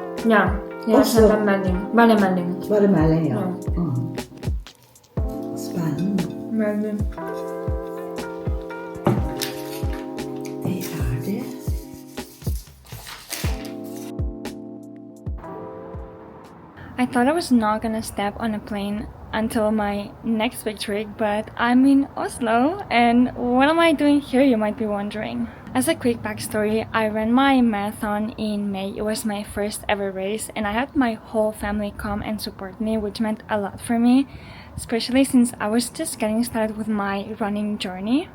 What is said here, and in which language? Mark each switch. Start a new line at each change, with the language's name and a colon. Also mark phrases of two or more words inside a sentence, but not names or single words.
Norwegian: Ja, jeg sender melding. Bare melding. Bare melding, ja. Spennende. Melding.
English: I thought I was not gonna step on a plane until my next big trip, but I'm in Oslo, and what am I doing here, you might be wondering. As a quick backstory, I ran my marathon in May. It was my first ever race, and I had my whole family come and support me, which meant a lot for me, especially since I was just getting started with my running journey.